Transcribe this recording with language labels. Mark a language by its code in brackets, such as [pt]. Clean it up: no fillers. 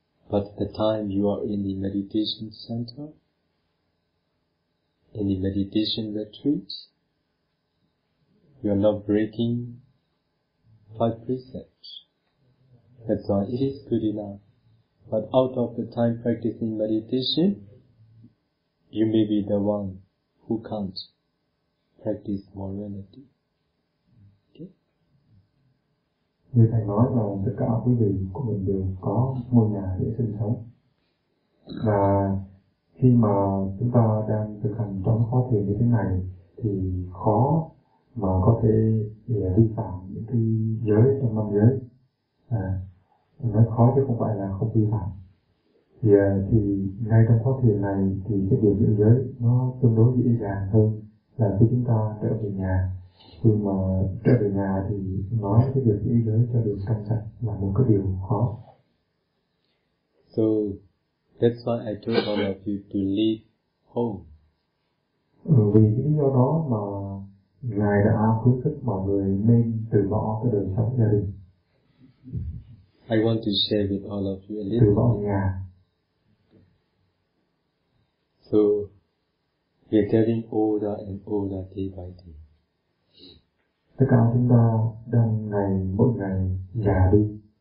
[en] But the time you are in the meditation center, in the meditation retreat, you are not breaking 5 precepts. That's why it is good enough. But out of the time practicing meditation, you may be the one who can't practice morality. Okay? [vi] Như Thầy nói rằng tất cả quý vị của mình đều có ngôi nhà để sinh sống. Và khi mà chúng ta đang thực hành trong khóa thiền như thế này thì khó mà có thể vi phạm những cái giới trong năm giới. Nói khó chứ không phải là không vi phạm. Thì ngay trong khóa thiền này thì cái điều giữ giới nó tương đối dễ dàng hơn là khi chúng ta trở về nhà. Khi mà trở về nhà thì nói cái việc giữ giới cho được trong sạch là một cái điều khó. [en] So that's why I told all of you to leave home. [vi] Vì cái lý do đó mà Ngài đã khuyến khích mọi người nên từ bỏ cái đời sống gia đình. [en] I want to share with all of you a little bit. So, we are getting older and older day by day. [vi] Tất cả chúng ta đang ngày mỗi ngày già đi.